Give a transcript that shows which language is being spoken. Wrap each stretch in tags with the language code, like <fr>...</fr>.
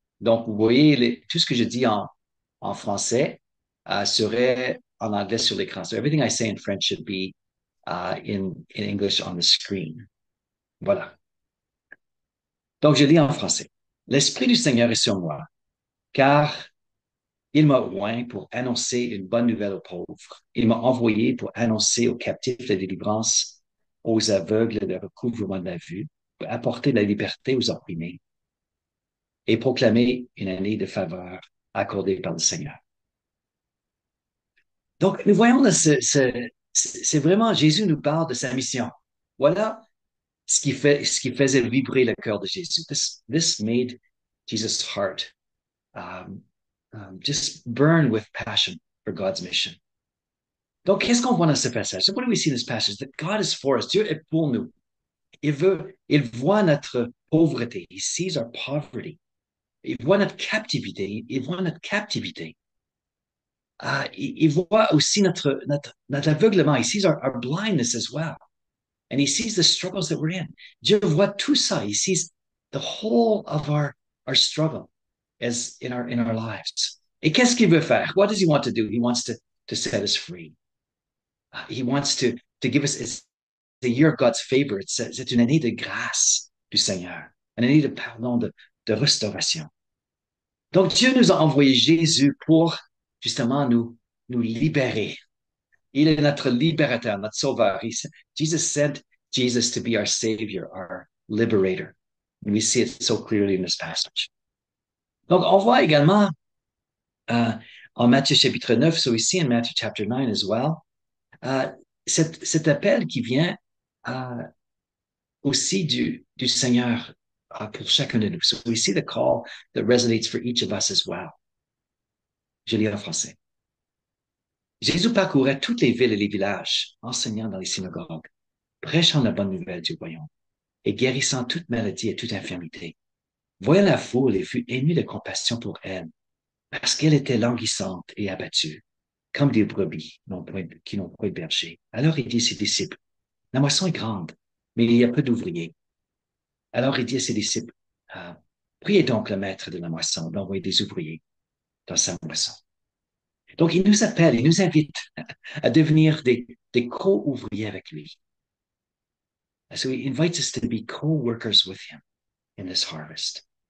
<fr>Donc, vous voyez, tout ce que je dis en français serait en anglais sur l'écran.</fr> <en>So everything I say in French should be in English on the screen.</en> <fr>Voilà. Donc, je lis en français. L'Esprit du Seigneur est sur moi, car il m'a oint pour annoncer une bonne nouvelle aux pauvres. Il m'a envoyé pour annoncer aux captifs la délivrance, aux aveugles le recouvrement de la vue, pour apporter la liberté aux opprimés et proclamer une année de faveur accordée par le Seigneur. Donc, nous voyons là, c'est vraiment, Jésus nous parle de sa mission. Voilà ce qui faisait vibrer le cœur de Jésus.</fr> <en>This made Jesus' heart just burn with passion for God's mission.</en> <fr>Donc, qu'est-ce qu'on voit dans ce passage?</fr> <en>So what do we see in this passage? That God is for us.</en> <fr>Dieu est pour nous. Il voit notre pauvreté.</fr> <en>He sees our poverty.</en> <fr>Il voit notre captivité. Il voit notre captivité. Il voit aussi notre aveuglement.</fr> <en>He sees our blindness as well. And he sees the struggles that we're in.</en> <fr>Dieu voit tout ça.</fr> <en>He sees the whole of our struggle as in our lives.</en> <fr>Et qu'est-ce qu'il veut faire?</fr> <en>What does he want to do? He wants to set us free. He wants to give us, it's the year of God's favor.</en> <fr>C'est une année de grâce du Seigneur. Une année de pardon, de restauration. Donc, Dieu nous a envoyé Jésus pour justement nous libérer. Il est notre libérateur, notre sauveur.</fr> <en>Jesus sent Jesus to be our savior, our liberator. And we see it so clearly in this passage.</en> <fr>Donc, on voit également en Matthieu chapitre 9,</fr> <en>so we see in Matthew chapter 9</en> <fr>as well, cet appel qui vient aussi du Seigneur pour chacun de nous.</fr> <en>So we see the call that resonates for each of us as well.</en> <fr>Je lis en français. Jésus parcourait toutes les villes et les villages, enseignant dans les synagogues, prêchant la bonne nouvelle du royaume et guérissant toute maladie et toute infirmité. Voyant la foule, il fut ému de compassion pour elle, parce qu'elle était languissante et abattue, comme des brebis qui n'ont point de berger. Alors il dit à ses disciples, la moisson est grande, mais il y a peu d'ouvriers. Alors il dit à ses disciples, priez donc le maître de la moisson d'envoyer des ouvriers dans sa moisson. Donc il nous appelle, il nous invite à devenir des co-ouvriers avec lui.</fr> <en>So he invites us to be co-workers with him in this harvest.</en>